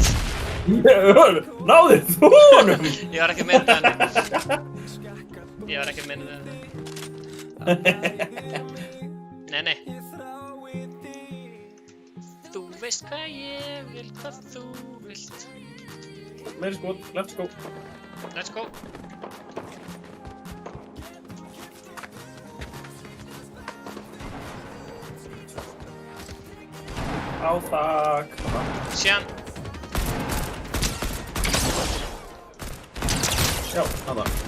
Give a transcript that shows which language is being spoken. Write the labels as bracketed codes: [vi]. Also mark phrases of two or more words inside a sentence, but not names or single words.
[is] Náðir þú honum? Ég var ekki að meina það. Nei. Þú veist hvað ég vil, hvað þú vilt. Meiri skot, [en] let's go. Let's go. [is] Átak. Síðan. Já, hana.